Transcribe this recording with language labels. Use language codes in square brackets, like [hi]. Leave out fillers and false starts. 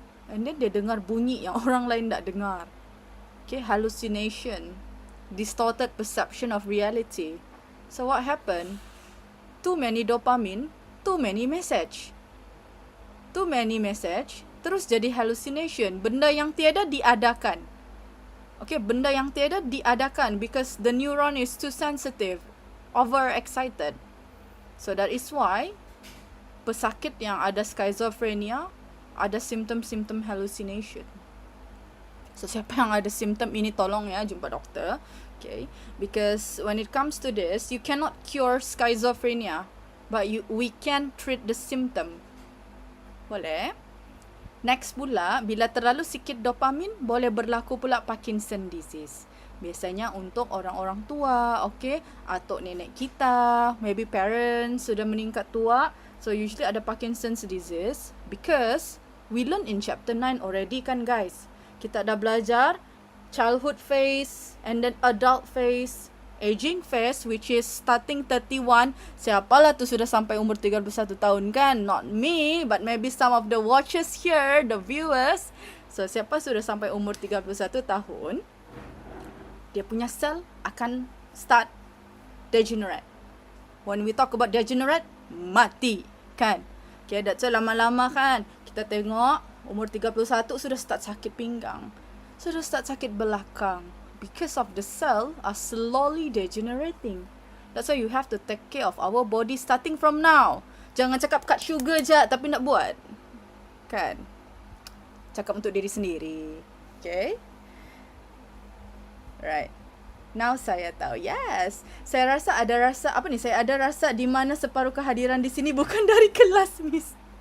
[en] And then [ms] dia dengar bunyi yang orang lain tak dengar. [en] Okay, hallucination. Distorted perception of reality. So what happened? Too many dopamine, too many message. Too many message, terus [ms] jadi hallucination. Benda yang tiada diadakan. [en] Okay, [ms] benda yang tiada diadakan [en] because the neuron is too sensitive, overexcited. [ms] So that is why pesakit yang ada schizophrenia, ada simptom-simptom hallucination. So, siapa yang ada simptom ini tolong ya jumpa doktor. [en] Okay. Because when it comes to this, you cannot cure schizophrenia. But we can treat the symptom. [ms] Boleh? Next pula, bila terlalu sikit dopamin, boleh berlaku pula Parkinson disease. Biasanya untuk orang-orang tua, okay? Atau nenek kita, [en] maybe parents [ms] sudah meningkat tua. [en] So, usually ada Parkinson's disease because we learn in chapter 9 already kan guys. [ms] Kita dah belajar [en] childhood phase and then adult phase, aging phase which is starting 31. [ms] Siapalah tu sudah sampai umur 31 tahun kan? [en] Not me, but maybe some of the watchers here, the viewers. [ms] So siapa sudah sampai umur 31 tahun, dia punya sel akan [en] start degenerate. When we talk about degenerate, [ms] mati kan? [en] Okay, that's why [ms] lama-lama kan kita tengok umur 31 sudah start sakit pinggang, sudah start sakit belakang [en] because of the cell are slowly degenerating. That's why you have to take care of our body starting from now. [ms] Jangan cakap [en] cut sugar [ms] je tapi nak buat. Kan? Cakap untuk diri sendiri. [en] Okay? Right. [ms] Now saya tahu. [en] Yes. [ms] Saya rasa ada rasa, apa ni? Saya ada rasa di mana separuh kehadiran di sini bukan dari kelas, Miss.